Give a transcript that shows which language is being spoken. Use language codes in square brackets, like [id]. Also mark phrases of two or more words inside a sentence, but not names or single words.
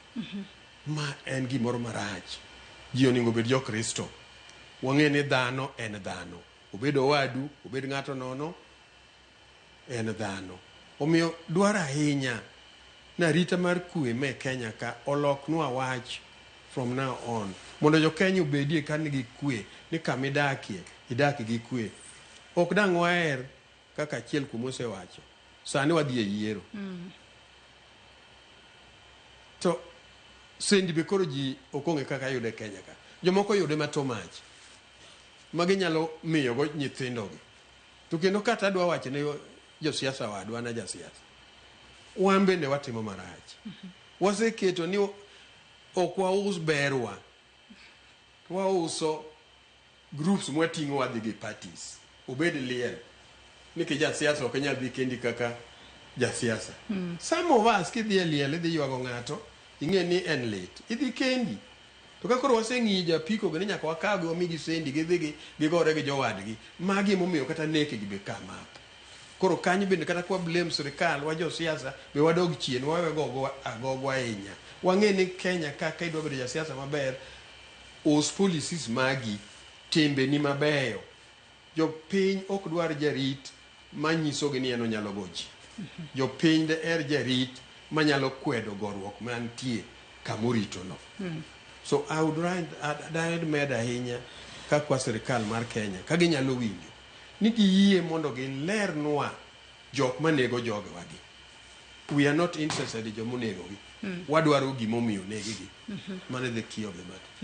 [luo] Ma en gimoro marach. Ji onego bed jo Kristo. Wang'e ni dhano en dhano. Obedo wadu, obed ng'ato nono en dhano. Omiyo dwaro ahinya na rita mar kwe me Kenya ka oloknwa wach [en] from now on. [luo] Mondo jo Kenya obedie ka nigi kwe ni kamidakie idaki gi kwe. Ok dang' waer kaka achiel kuom osewacho. Sani wadhi e yiero. To sendi be koro ji okong'e kaka yude Kenya ka. Jomoko yude matomach. Magi nyalo miyo go nyithindogi. To kendo kata adwa wacho ne josiasa wadwa na jasiasa. Wan bende watimo marach. Waseketo ni ok waus berwa. Wauso groups mwating'o wadhi gi parties. Obed liel. Niki jasiasa ok nyal dhi kendi kaka jasiasa. [en] Some of us [luo] kidhi liel idhi ywago ng'ato ing'e ni en late. Idhi kendi. To kakoro waseng'i japiko gini nyaka wakawgi wamigi sendi gidhi gigore gi jowadgi. Magi momiyo kata neke gi be [en] come up. [luo] Koro kanyo bende kata kwa blame sirikal wa josiasa be wadog chien wawe agogwa ahinya. Wang'e ni Kenya kaka idwa bedo jasiasa maber us policies magi timbe ni mabeyo. Jopiny ok dwar jarit manyisogi ni en onyalo gochi. Jopiny de jarit manyalo kwedo gorruok mantie kamorito no. [en] So I would [luo] med ahinya ka kwa sirikal mar Kenya ka ginyalo winjo ni giyie mondo gilernwa jok manego jogewagi. [en] We are not interested in [luo] jomonego gi. Wadwaro gimomiyo negigi. [en] Mane the key of the matter.